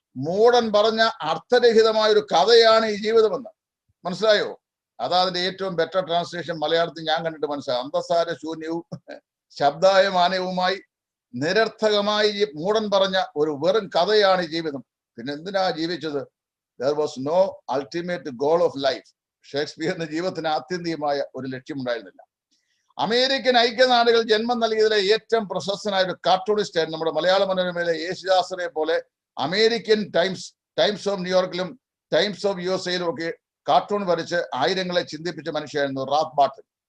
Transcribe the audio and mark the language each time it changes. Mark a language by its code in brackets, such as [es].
[ml] മൂടൻ പറഞ്ഞ അർത്ഥരഹിതമായ ഒരു കഥയാണ് ഈ ജീവിതമെന്ന്. മനസ്സിലായോ? അതാ അതിന്റെ ഏറ്റവും ബെറ്റർ ട്രാൻസ്ലേഷൻ മലയാളത്തിൽ ഞാൻ കണ്ടിട്ട് മനസ്സിലായി. അന്തസാര ശൂന്യവും ശബ്ദായമാനവുമായി നിരർത്ഥകമായി മൂടൻ പറഞ്ഞ ഒരു വെറും കഥയാണ് ഈ ജീവിതം. പിന്നെ എന്തിനാ ജീവിച്ചത്? [en] There was no ultimate goal of life. [ml] ഷേക്സ്പിയറിന്റെ ജീവിതത്തിന് ആത്യന്തികമായ ഒരു ലക്ഷ്യമുണ്ടായിരുന്നില്ല. അമേരിക്കൻ ഐക്യനാടുകൾ ജന്മം നൽകിയതിലെ ഏറ്റവും പ്രശസ്തനായ ഒരു കാർട്ടൂണിസ്റ്റ് ആയിരുന്നു നമ്മുടെ മലയാള മനോരമയിലെ യേശുദാസിനെ പോലെ American times of ന്യൂയോർക്കിലും times of USA ഒക്കെ കാർട്ടൂൺ വരച്ച് ആയിരങ്ങളെ ചിന്തിപ്പിച്ച മനുഷ്യനായിരുന്നു റാത്ത് ബാർട്ടൺ.